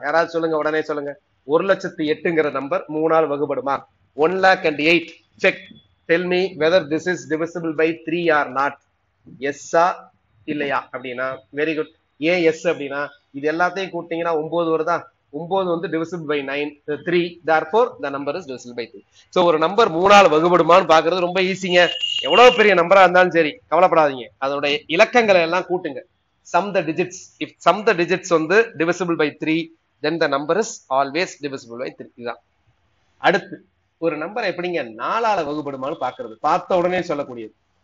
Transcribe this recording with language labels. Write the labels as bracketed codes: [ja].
[ta] யாராவது சொல்லுங்க, உடனே சொல்லுங்க. 1,08,000ங்கிற number 3ஆல் வகுபடுமா? 1,08,000. Check. [en] Tell me whether this is divisible by 3 or not. எஸ்ஸா [ta] இல்லையா அப்படின்னா [en] Very good. [ta] ஏன் எஸ் அப்படின்னா இது எல்லாத்தையும் கூட்டிங்கன்னா 9 வருதா? [en] 9 வந்து divisible by 3. therefore the number is divisible by 3. [ta] So ஒரு நம்பர் 3ஆல் வகுபடுமான்னு பாக்குறது ரொம்ப ஈஸிங்க. எவ்வளவு பெரிய நம்பரா இருந்தாலும் சரி கவலைப்படாதீங்க, அதோட இலக்கங்களை எல்லாம் கூட்டுங்க. [en] sum the digits. if sum the digits வந்து divisible by 3, then the number is always divisible by 3. இதுதான். [ta] அடுத்து ஒரு நம்பர் எப்படிங்க 4ஆல வகுபடுமான்னு பாக்குறது, பார்த்த உடனே சொல்லக்கூடியது.